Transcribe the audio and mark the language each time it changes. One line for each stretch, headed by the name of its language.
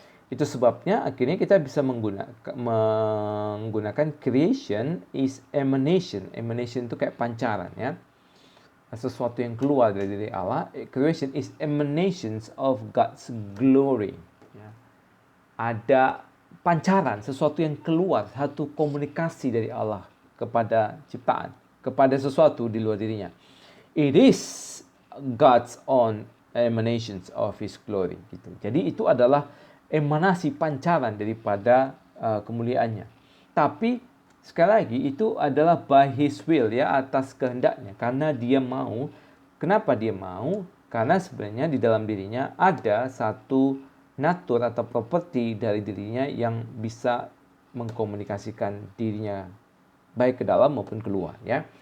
Indonesian: Itu sebabnya akhirnya kita bisa menggunakan
English: creation is emanation.
Indonesian: Emanation itu kayak pancaran ya. Sesuatu yang keluar dari diri Allah.
English: Creation is emanations of God's glory. Ya.
Indonesian: Ada pancaran, sesuatu yang keluar, satu komunikasi dari Allah kepada ciptaan, kepada sesuatu di luar dirinya.
English: It is God's own emanations of His glory.
Indonesian: Gitu. Jadi itu adalah emanasi pancaran daripada kemuliaannya. Tapi sekali lagi itu adalah
English: by His will
Indonesian: ya, atas kehendaknya, karena dia mau. Kenapa dia mau? Karena sebenarnya di dalam dirinya ada satu natur atau properti dari dirinya yang bisa mengkomunikasikan dirinya baik ke dalam maupun keluar ya.